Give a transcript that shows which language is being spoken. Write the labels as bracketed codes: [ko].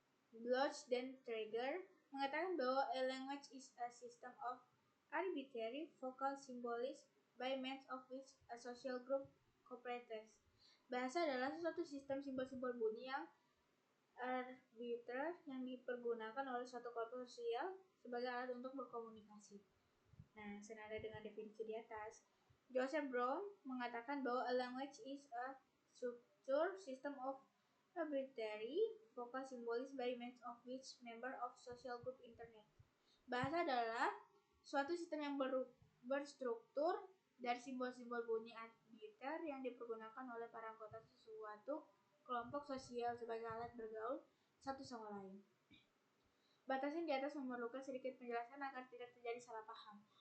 [en] Bloch dan Traeger [id] mengatakan bahwa [en] a language is a system of arbitrary vocal symbols by means of which a social group cooperates. [id] Bahasa adalah suatu sistem simbol-simbol bunyi yang arbiter yang dipergunakan oleh suatu kelompok sosial sebagai alat untuk berkomunikasi. Nah, senada dengan definisi di atas, Joseph Brown mengatakan bahwa [en] a language is a structured system of arbitrary vocal symbols by means of which member of social group interact. [id] Bahasa adalah suatu sistem yang berstruktur dari simbol-simbol bunyi arbiter yang dipergunakan oleh para anggota suatu kelompok sosial sebagai alat bergaul satu sama lain. Batasan di atas memerlukan sedikit penjelasan agar tidak terjadi salah paham.